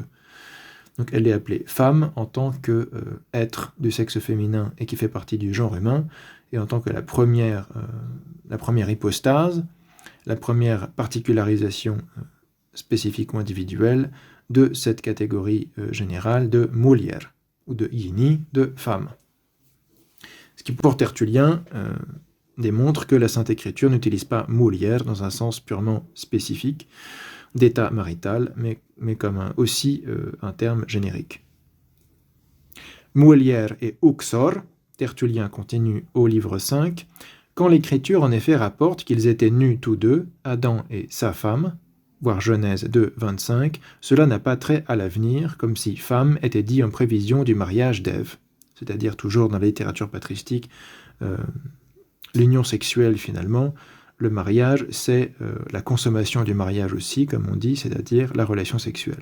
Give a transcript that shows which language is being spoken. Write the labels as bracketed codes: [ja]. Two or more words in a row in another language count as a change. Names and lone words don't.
[fr] Donc elle est appelée femme en tant que être du sexe féminin et qui fait partie du genre humain, et en tant que la première hypostase, la première particularisation spécifique ou individuelle de cette catégorie générale de mulier, ou de yini, de femme. Ce qui pour Tertullien démontre que la Sainte Écriture n'utilise pas mulier dans un sens purement spécifique d'état marital, mais comme aussi un terme générique. [la] Mulier et uxor, [fr] Tertullien continue au livre 5, quand l'Écriture en effet rapporte qu'ils étaient nus tous deux, Adam et sa femme, voir Genèse 2, 25, cela n'a pas trait à l'avenir, comme si femme était dit en prévision du mariage d'Ève. C'est-à-dire toujours dans la littérature patristique, l'union sexuelle finalement, le mariage, c'est la consommation du mariage aussi, comme on dit, c'est-à-dire la relation sexuelle.